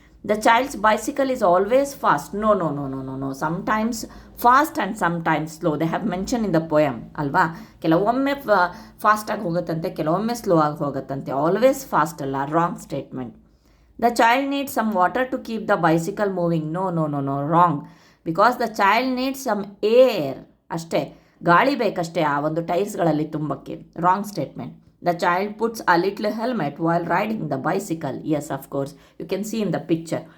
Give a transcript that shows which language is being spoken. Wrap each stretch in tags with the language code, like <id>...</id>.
<en>The child's bicycle is always fast. No. Sometimes fast and sometimes slow. They have mentioned in the poem.</en> <kn>ಅಲ್ವಾ, ಕೆಲವೊಮ್ಮೆ ಫಾಸ್ಟಾಗಿ ಹೋಗುತ್ತಂತೆ, ಕೆಲವೊಮ್ಮೆ slow ಆಗಿ ಹೋಗುತ್ತಂತೆ.</kn> <en>always fast</en> <kn>ಅಲ್ಲ,</kn> <en>Wrong statement. The child needs some water to keep the bicycle moving. No, wrong. Because the child needs some air.</en> <kn>ಅಷ್ಟೇ, ಗಾಳಿ ಬೇಕಷ್ಟೇ ಆ ಒಂದು ಟೈರ್ಸ್ಗಳಲ್ಲಿ ತುಂಬಕ್ಕೆ.</kn> <en>Wrong statement. The child puts a little helmet while riding the bicycle. Yes, of course. You can see in the picture.</en>